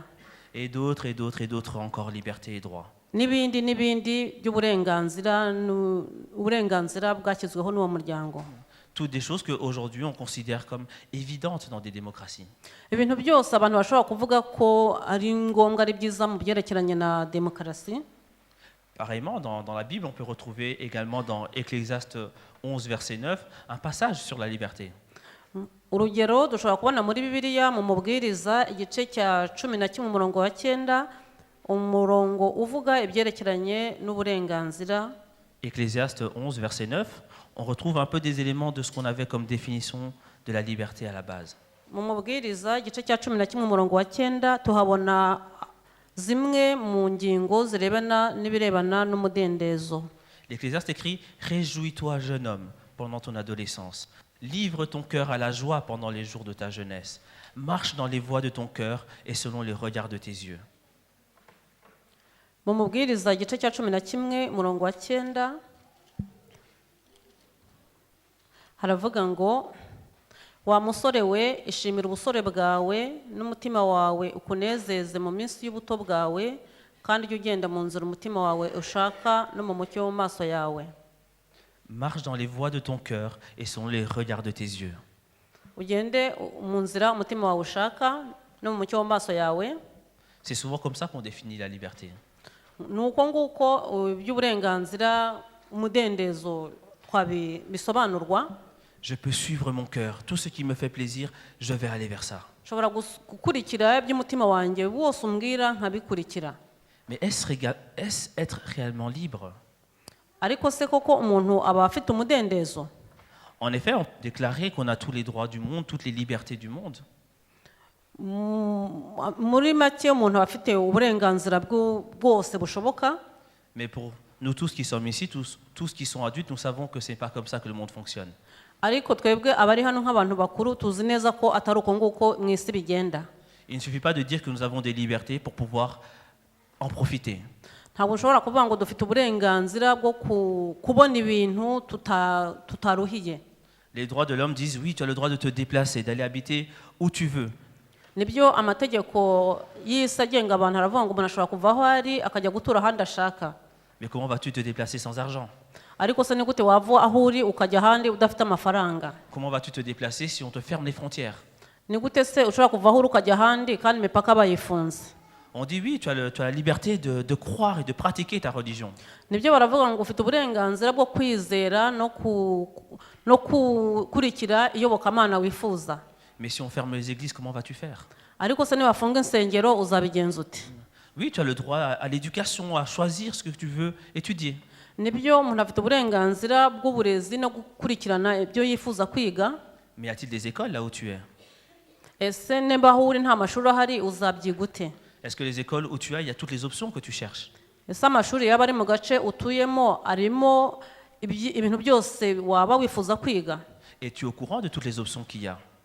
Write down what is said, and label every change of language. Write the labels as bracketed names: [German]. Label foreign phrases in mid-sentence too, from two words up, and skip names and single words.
[French] Et d'autres, et d'autres, et d'autres encore, liberté et droit. [Kinyarwanda] n'ibindi n'ibindi by'uburenganzira uburenganzira bwashyizweho n'uwo muryango. [French] Toutes des choses qu'aujourd'hui on considère comme évidentes dans des démocraties. [Kinyarwanda] ibintu byose abantu bashobora kuvuga ko ari ngombwa ari byiza mu byerekeranye na demokarasi. [French] Pareillement, dans la Bible, on peut retrouver également dans Ecclésiaste 11, verset 9, un passage sur la liberté. [Kinyarwanda] urugero dushobora kubona muri bibiliya mu mubwiriza igice cya 11 umurongo wa 9 umurongo uvuga ibyerekeranye n'uburenganzira. [French] Ecclésiaste 11, verset 9, on retrouve un peu des éléments de ce qu'on avait comme définition de la liberté à la base. [Kinyarwanda] mu mubwiriza igice cya 11 umurongo wa 9 tuhabona zimwe mu ngingo zirebana n'ibirebana n'umudendezo. [French] L'Ecclésiaste écrit « Réjouis-toi, jeune homme, pendant ton adolescence. Livre ton cœur à la joie pendant les jours de ta jeunesse. Marche dans les voies de ton cœur et selon les regards de tes yeux. » [Kinyarwanda] mu mubwiriza igice cya 11 umurongo wa 9 haravuga ngo wa musore we ishimira ubusore bwawe n'umutima wawe ukunezeze mu minsi y'ubuto bwawe kandi ujye ugenda mu nzira umutima wawe ushaka no mu mucyo wo mu maso yawe. [French] Marche dans les voies de ton cœur et selon les regards de tes yeux. [Kinyarwanda] ugende mu nzira umutima wawe ushaka no mu mucyo wo mu maso yawe. [French] C'est souvent comme ça qu'on définit la liberté. [Kinyarwanda] ni uko nguko by'uburenganzira umudendezo bisobanurwa. [French] Je peux suivre mon cœur. Tout ce qui me fait plaisir, je vais aller vers ça. [Kinyarwanda] nshobora gukurikira iby'umutima wanjye wose umbwira nkabikurikira. [French] Mais est-ce être réellement libre? [Kinyarwanda] ariko se koko umuntu aba afite umudendezo? [French] En effet, on peut déclarer qu'on a tous les droits du monde, toutes les libertés du monde. [Kinyarwanda] muri make umuntu aba afite uburenganzira bwose bushoboka. [French] Mais pour nous tous qui sommes ici, tous qui sont adultes, nous savons que ce n'est pas comme ça que le monde fonctionne. [Kinyarwanda] ariko twebwe abari hano nk'abantu bakuru tuzi neza ko atari uko nguko mu isi bigenda. [French] Il ne suffit pas de dire que nous avons des libertés pour pouvoir en profiter. [Kinyarwanda] ntabwo ushobora kuvuga ngo dufite uburenganzira bwo kubona ibintu tutaruhiye. [French] Les droits de l'homme disent oui, tu as le droit de te déplacer, d'aller habiter où tu veux. [Kinyarwanda] nibyo amategeko y'isi agenga abantu aravuga ngo umuntu ashobora kuva aho ari akajya gutura ahandi ashaka. [French] Mais comment vas-tu te déplacer sans argent? [Kinyarwanda] ariko se ni gute wava aho uri ukajya ahandi udafite amafaranga? [French] Comment vas-tu te déplacer si on te ferme les frontières? [Kinyarwanda] ni gute se ushobora kuva aho uri ukajya ahandi kandi imipaka bayifunze? [French] On dit oui, tu as la liberté de croire et de pratiquer ta religion. [Kinyarwanda] nibyo baravuga ngo ufite uburenganzira bwo kwizera no gukurikira iyobokamana wifuza. [French] Mais si on ferme les églises, comment vas-tu faire? [Kinyarwanda] ariko se nibafunga insengero uzabigenza ute? [French] Oui, tu as le droit à l'éducation, à choisir ce que tu veux étudier. [Kinyarwanda] nibyo umuntu afite uburenganzira bw'uburezi no gukurikirana ibyo yifuza kwiga. [French] Mais y a-t-il des écoles là où tu es? [Kinyarwanda] ese niba aho uri nta mashuri ahari uzabyiga ute? [French] Est-ce que les écoles où tu es, il y a toutes les options que tu cherches? [Kinyarwanda] ese amashuri yaba ari mu gace utuyemo arimo ibintu byose waba wifuza kwiga? [French] Et tu es au courant de toutes les options qu'il y a?